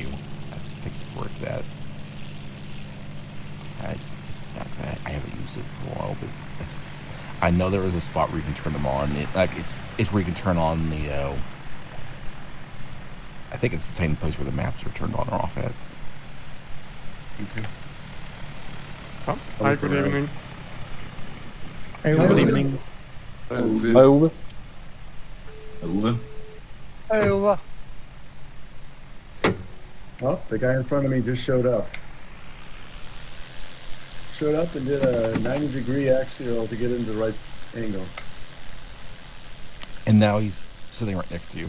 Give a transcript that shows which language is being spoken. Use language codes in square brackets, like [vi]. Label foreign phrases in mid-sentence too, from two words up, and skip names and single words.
[en] I think that's where it's at. I haven't used it for a while, but I know there is a spot where you can turn them on. It's where you can turn on the. I think it's the same place where the maps are turned on or off at. Okay. So, hi, good evening. Hey, Good evening. Hi, Uwe. Hi, Uwe. Uwe. Hey, Uwe. Oh, the guy in front of me just showed up. Showed up and did a 90-degree axial to get into the right angle. And now he's sitting right next to you.